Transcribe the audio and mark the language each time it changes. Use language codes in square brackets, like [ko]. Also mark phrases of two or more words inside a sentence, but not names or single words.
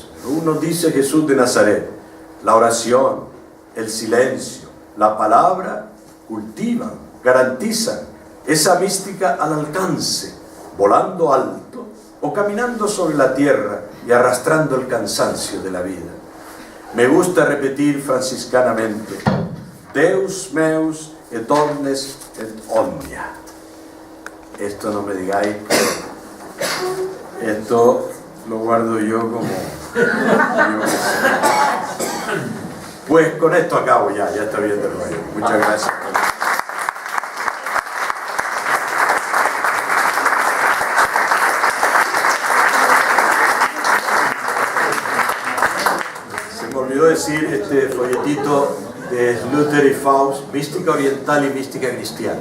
[es] Uno dice Jesús de Nazaret, la oración, el silencio, la palabra cultivan, garantizan esa mística al alcance, volando alto o caminando sobre la tierra y arrastrando el cansancio de la vida. Me gusta repetir franciscanamente, [la] Deus meus et omnes et omnia. [es] Esto no me digáis, esto lo guardo yo como yo que sé. Pues con esto acabo ya está bien el rollo. Muchas gracias. Se me olvidó decir este folletito de Luther y Faust, mística oriental y mística cristiana.